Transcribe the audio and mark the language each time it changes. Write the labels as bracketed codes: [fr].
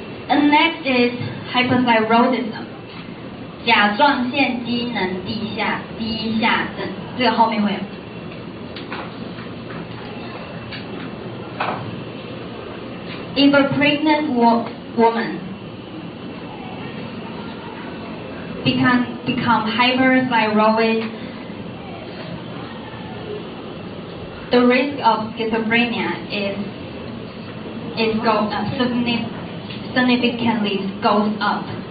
[en] And next is hypothyroidism. [zh] 甲状腺机能低下症，这个后面会有。 [en] If a pregnant woman become hyperthyroid, the risk of schizophrenia significantly goes up.